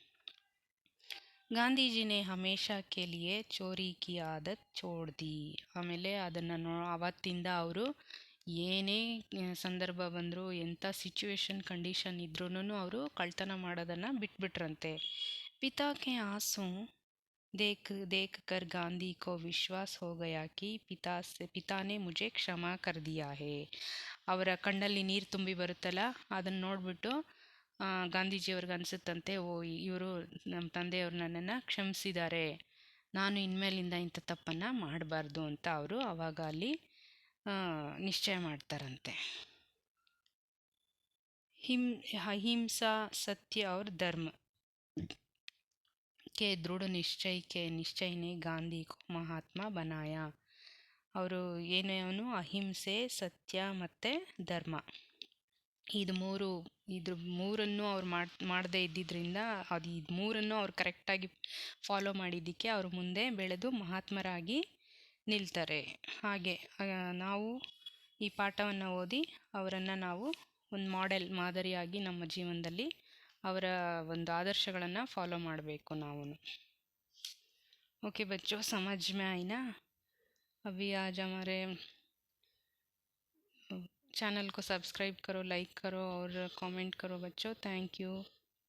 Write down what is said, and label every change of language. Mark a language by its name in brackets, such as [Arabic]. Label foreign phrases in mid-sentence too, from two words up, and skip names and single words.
[Hindi] गांधीजी ने हमेशा के लिए चोरी की आदत छोड़ दी. [Kannada] ಆಮೇಲೆ ಅದನ್ನು ಅವತ್ತಿಂದ ಅವರು ಏನೇ ಸಂದರ್ಭ ಬಂದರೂ, ಎಂಥ [English] situation condition [Kannada] ಇದ್ರೂ ಅವರು ಕಳ್ತನ ಮಾಡೋದನ್ನು ಬಿಟ್ಬಿಟ್ರಂತೆ. [Hindi] पिता के आँसू देख कर गांधी को विश्वास हो गया कि पिता ने मुझे क्षमा कर दिया है. [Kannada] ಅವರ ಕಣ್ಣಲ್ಲಿ ನೀರು ತುಂಬಿ ಬರುತ್ತಲ್ಲ, ಅದನ್ನು ನೋಡಿಬಿಟ್ಟು ಗಾಂಧೀಜಿಯವ್ರಿಗೆ ಅನಿಸುತ್ತಂತೆ, ಓ ಇವರು ನಮ್ಮ ತಂದೆಯವರು ನನ್ನನ್ನು ಕ್ಷಮಿಸಿದ್ದಾರೆ, ನಾನು ಇನ್ಮೇಲಿಂದ ಇಂಥ ತಪ್ಪನ್ನು ಮಾಡಬಾರ್ದು ಅಂತ ಅವರು ಆವಾಗ ಅಲ್ಲಿ ನಿಶ್ಚಯ ಮಾಡ್ತಾರಂತೆ. [Hindi] अहिंसा सत्य और धर्म के दृढ़ निश्चय ने ಗಾಂಧಿ को महात्मा बनाया. [Kannada] ಅವರು ಏನೇನು ಅಹಿಂಸೆ, ಸತ್ಯ ಮತ್ತು ಧರ್ಮ, ಇದ್ರ ಮೂರನ್ನು ಅವ್ರು ಮಾಡದೇ ಇದ್ದಿದ್ದರಿಂದ, ಇದು ಮೂರನ್ನು ಅವ್ರು ಕರೆಕ್ಟಾಗಿ ಫಾಲೋ ಮಾಡಿದ್ದಕ್ಕೆ ಅವರು ಮುಂದೆ ಬೆಳೆದು ಮಹಾತ್ಮರಾಗಿ ನಿಲ್ತಾರೆ. ಹಾಗೆ ನಾವು ಈ ಪಾಠವನ್ನು ಓದಿ ಅವರನ್ನು ನಾವು ಒಂದು ಮಾದರಿಯಾಗಿ ನಮ್ಮ ಜೀವನದಲ್ಲಿ ಅವರ ಒಂದು ಆದರ್ಶಗಳನ್ನು ಫಾಲೋ ಮಾಡಬೇಕು ನಾವು. [Hindi] ओके बच्चों, समझ में आई ना? अभी आज हमारे चैनल को सब्सक्राइब करो, लाइक करो और कमेंट करो बच्चों. [English] thank you.